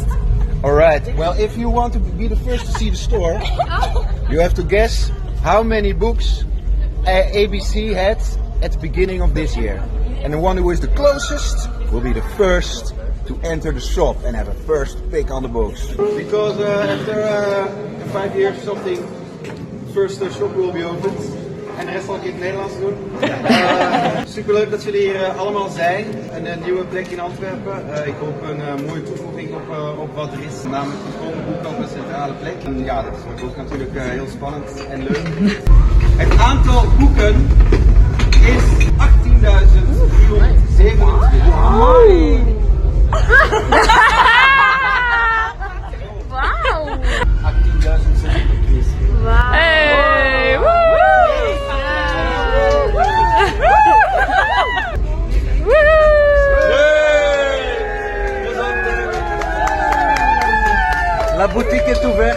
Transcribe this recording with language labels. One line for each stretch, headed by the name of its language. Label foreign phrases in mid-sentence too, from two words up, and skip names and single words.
English: Alright, well if you want to be the first to see the store, you have to guess how many books ABC had at the beginning of this year. And the one who is the closest will be the first to enter the shop and have a first pick on the books. Because after 5 years something, first shop will be opened.
Dutch: En de rest zal ik in het Nederlands doen. Superleuk dat jullie hier allemaal zijn. Een nieuwe plek in Antwerpen. Ik hoop een mooie toevoeging op wat er is. Namelijk de boek op een centrale plek. En ja, dat wordt ook natuurlijk heel spannend en leuk. Het aantal boeken is 18.327. Wauw! 18.700. Wauw! Hey! Woe!
French: La boutique est ouverte.